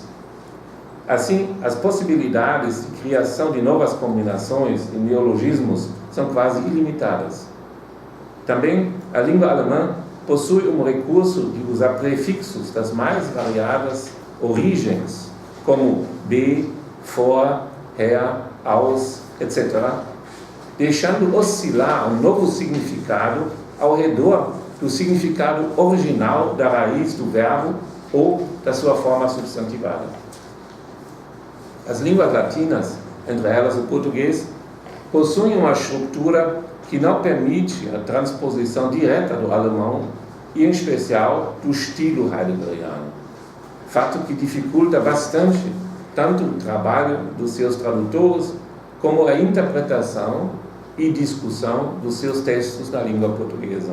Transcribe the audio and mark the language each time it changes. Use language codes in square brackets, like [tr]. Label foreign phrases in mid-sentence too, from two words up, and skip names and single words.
[pt] Assim, as possibilidades de criação de novas combinações e neologismos são quase ilimitadas. Também, a língua alemã possui um recurso de usar prefixos das mais variadas origens, como de, [de] vor, her, aus, [pt] etc., deixando oscilar um novo significado ao redor do significado original da raiz do verbo ou da sua forma substantivada. As línguas latinas, entre elas o português, possuem uma estrutura que não permite a transposição direta do alemão e, em especial, do estilo heideggeriano, fato que dificulta bastante tanto o trabalho dos seus tradutores como a interpretação e discussão dos seus textos na língua portuguesa.